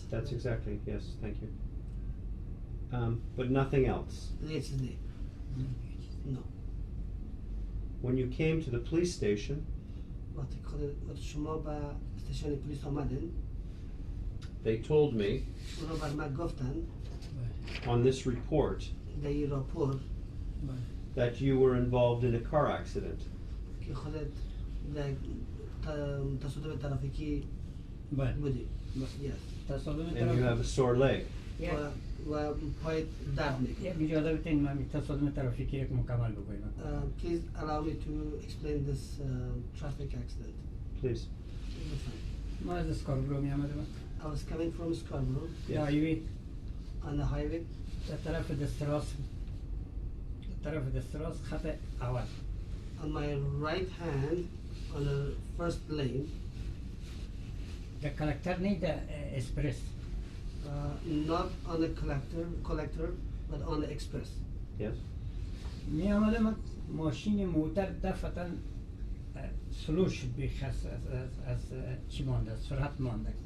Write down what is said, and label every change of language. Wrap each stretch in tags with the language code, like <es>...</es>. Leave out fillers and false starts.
<en>That's exactly, yes, thank you. But nothing else? Yes, no. When you came to the police station,</en> <fa>وقتی شما به استیشن پلیس آمدین</fa> <en>they told me</en> <fa>اونا بر من گفتن</fa> <en>on this report</en> <fa>در این راپور</fa> <en>that you were involved in a car accident.</en> <fa>که خودت در تصادم ترافیکی بله. بودی. Yes. تصادم</fa> <en>And you have a sore leg.</en> <fa>و پای درد میکنه. یک اجازه بدین من تصادم ترافیکی یک مکمل بگویم.</fa> <en>Please allow me to explain this traffic accident. Please.</en> <fa>ما از اسکاربرو می آمدم.</fa> <en>I was coming from Scarborough</en> <fa>هایوی</fa> <en>on the highway.</en> <fa>در طرف دستراس طرف دست راست خط اول.</fa> <en>On my right hand, on the first lane,</en> <fa>در کلکتر نه در اسپرس.</fa> <en>not on the collector, but on the express. Yes.</en> <fa>می آمدم ماشین موتر دفعتا سلو شد بیخ از چی مانده، سرعت مانده.</fa>